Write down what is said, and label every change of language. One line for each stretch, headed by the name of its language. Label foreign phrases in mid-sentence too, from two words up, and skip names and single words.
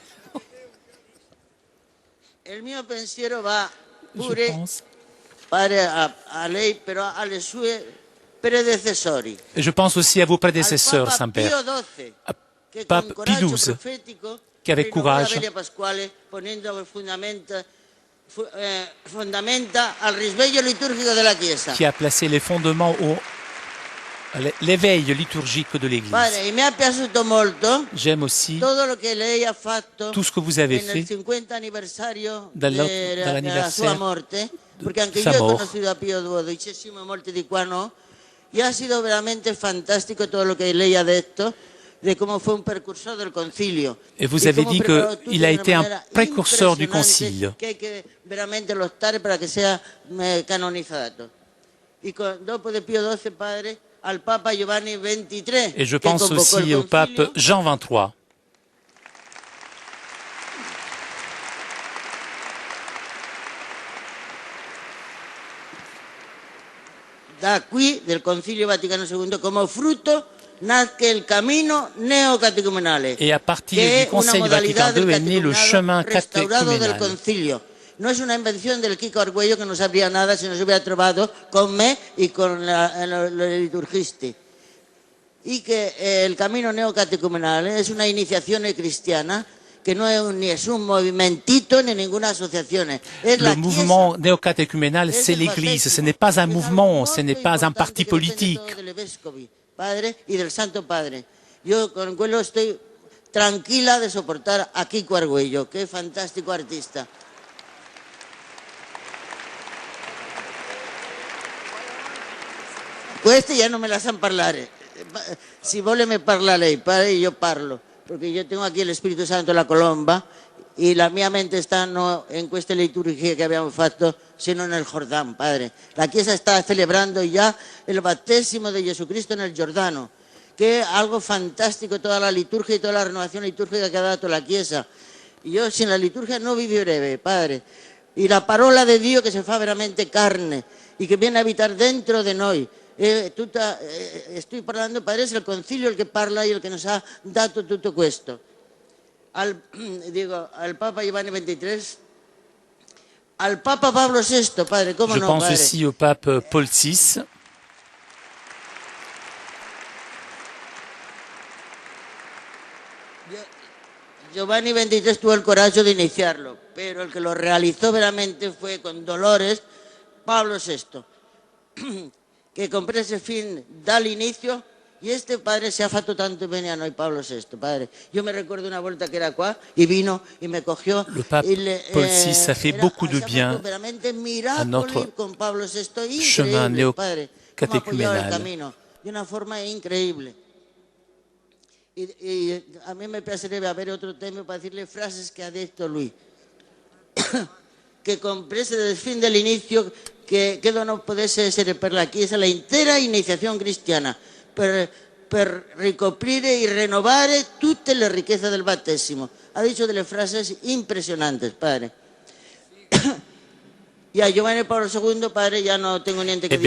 French: Je pense. Je pense aussi à vos prédécesseurs, Saint-Père, à Pape Pie XII, qui avec courage
Italian: fondamenta al risveglio liturgico della Chiesa.
French: qui a placé les fondements à l'éveil liturgique de l'Église.
Italian: Padre, e mi è piaciuto molto
French: J'aime aussi
Spanish: todo lo que
Italian: lei ha fatto
French: tout ce que vous avez
Italian: nel
French: fait
Italian: 50 anniversario
French: dall'anniversaire
Italian: della sua morte, perché anche sa io ho
French: mort.
Italian: conosciuto a Pio XII, molti di qua no, e
Spanish: ha sido veramente fantastico todo lo que
Italian: lei ha detto
Spanish: de cómo fue un precursor del concilio.
French: Et vous
Spanish: Y
French: avez
Spanish: cómo
French: dit
Spanish: preparó tutto
French: qu'il a
Spanish: de una
French: été un
Spanish: manera
French: précurseur du
Spanish: impresionante,
French: concile.
Spanish: que hay que
Italian: veramente lottare
Spanish: para que sea canonizado. Y dopo de Pio XII, padre, al Papa Giovanni XXIII.
French: Et je
Spanish: que
French: pense
Spanish: convocó el
French: aussi au pape
Spanish: concilio.
French: Jean XXIII.
Italian: Da qui del Concilio Vaticano II come frutto nasce il cammino neocatecumenale.
French: Et à partir
Spanish: que
French: du Conseil Vatican II est né le chemin
Spanish: restaurado del
French: catéchuménal.
Spanish: concilio. No es una invención del Kiko Argüello que no sabría nada si no se hubiera trovado con me y con los liturgisti. Y que el camino neocatecumenal es una iniciación cristiana que no es ni es un movimentito ni ninguna asociación. Es
French: Le
Spanish: la
French: mouvement
Spanish: Chiesa.
French: néocatéchuménal, c'est l'Église. Ce n'est pas un mouvement, ce n'est pas un parti politique.
Spanish: Del Vescovi, Padre, y del Santo Padre. Yo
Italian: con quello
Spanish: estoy tranquila de soportar a Kiko Argüello, que es fantástico artista. Queste ya no me la san parlare.
Italian: Si vuole me parla lei, padre, io parlo, perché io
Spanish: tengo aquí el Espíritu Santo en la colomba y
Italian: la mia mente
Spanish: está no en
Italian: queste liturgie che abbiamo fatto, sino nel Jordán, padre.
Spanish: La Chiesa está celebrando ya el battesimo de Jesucristo nel Giordano, que es algo fantástico, toda la liturgia y toda la renovación litúrgica que
Italian: ha dato la Chiesa.
Spanish: Io sin la liturgia no vivirei, padre.
Italian: Y la parola de Dio che si fa veramente carne
Spanish: y que viene a habitar dentro de
Italian: noi.
Spanish: Estoy parlando, padre, es el concilio el que parla y el que nos
Italian: ha dato tutto questo.
Spanish: Al Papa Giovanni XXIII, al Papa Pablo VI, padre, ¿cómo
French: Je
Spanish: no,
French: pense
Spanish: padre?
French: aussi au pape Paul VI.
Spanish: Giovanni XXIII tuvo el coraje de iniciarlo, pero el que lo realizó veramente fue con dolores Pablo VI,
Italian: che comprese fin dall'inizio.
Spanish: E este padre
Italian: si ha fatto tanto bene a noi,
Spanish: Pablo VI, padre.
Italian: Io mi ricordo una volta che era qua e vino e mi cogió.
French: Le pape Paul VI a fait beaucoup de bien à notre
Spanish: con Pablo VI,
French: chemin
Spanish: padre, cómo apoyaba el
French: néocatéchuménal.
Spanish: camino de una forma increíble. Y a mí
Italian: me piacerebbe avere
Spanish: otro tema para decirle frases que
Italian: ha detto lui. Che comprese dal fin dell'inizio che non potesse essere per la Chiesa la intera iniziazione cristiana per ricoprire e rinnovare tutte le ricchezze del battesimo.
Spanish: Ha dicho
Italian: delle frasi
Spanish: impresionanti, padre. Y a Giovanni Paolo II, padre, ya no tengo niente que